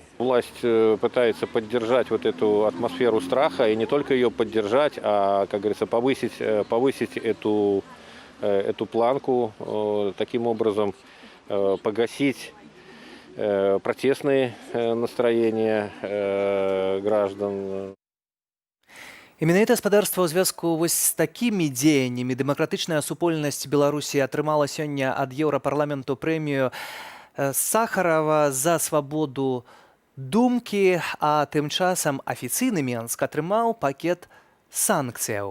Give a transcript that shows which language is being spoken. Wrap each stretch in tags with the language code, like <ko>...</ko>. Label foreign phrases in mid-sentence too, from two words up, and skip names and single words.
<ru>Власть пытается поддержать вот эту атмосферу страха, и не только ее поддержать, а, как говорится, повысить эту планку, таким образом погасить протестные настроения граждан.</ru> <be>І менавіта спадарства ў звязку вось з такімі дзеяннямі дэмакратычная супольнасць Беларусі атрымала сёння ад Еўрапарламенту прэмію Сахарова за свабоду думкі, а тым часам афіцыйны Менск атрымаў пакет санкцыяў.</be>